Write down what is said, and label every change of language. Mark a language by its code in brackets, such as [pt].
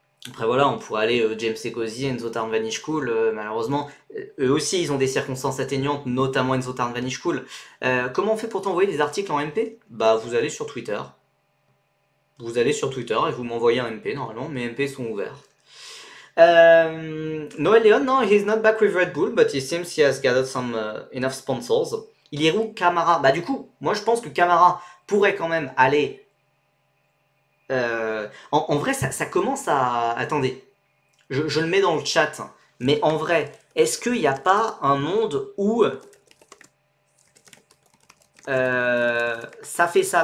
[fr] Après voilà, on pourrait aller James Sekozy, Enzo Tarn-Vanishkoul, malheureusement, eux aussi ils ont des circonstances atténuantes, notamment Enzo Tarn-Vanishkoul. Comment on fait pour t'envoyer des articles en MP? Bah vous allez sur Twitter. Vous allez sur Twitter et vous m'envoyez un MP normalement, mes MP sont ouverts. [en] Noël Leon, no, he's not back with Red Bull, but he seems he has gathered some enough sponsors. [fr] Il est où Camara? Bah du coup, moi je pense que Camara pourrait quand même aller. En vrai, ça commence à. Attendez, je le mets dans le chat, mais en vrai, est-ce qu'il n'y a pas un monde où ça fait ça?